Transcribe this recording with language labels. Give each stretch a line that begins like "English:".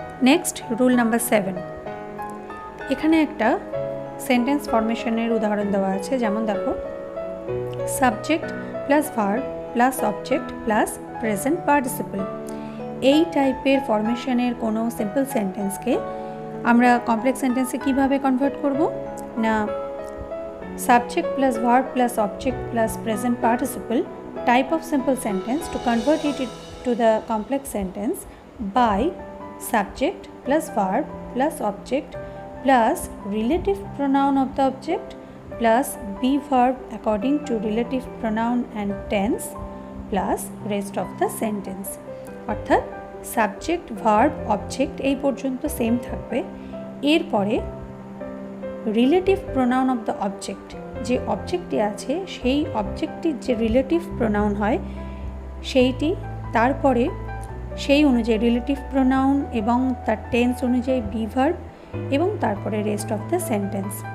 Bangla: Next rule number 7। এখানে একটা sentence ফরমেশনের উদাহরণ দেওয়া আছে। যেমন দেখো, subject plus verb plus object plus present participle, এই টাইপের ফরমেশনের কোনো সিম্পল সেন্টেন্সকে আমরা কমপ্লেক্স সেন্টেন্সে কিভাবে কনভার্ট করব?
English: না, subject plus verb plus object plus present participle type of simple sentence to convert it to the complex sentence by subject plus verb plus object plus relative pronoun of the object plus be verb according to relative pronoun and tense plus rest of the sentence.
Bangla: অর্থাৎ subject verb object এই পর্যন্ত same থাকবে, এরপরে relative pronoun of the object, যে অবজেক্টটি আছে সেই অবজেক্টটির যে relative pronoun হয় সেইটি, তারপরে সেই অনুযায়ী রিলেটিভ প্রোনাউন এবং তার টেন্স অনুযায়ী বি ভার্ব, এবং তারপরে রেস্ট অফ দ্য সেন্টেন্স।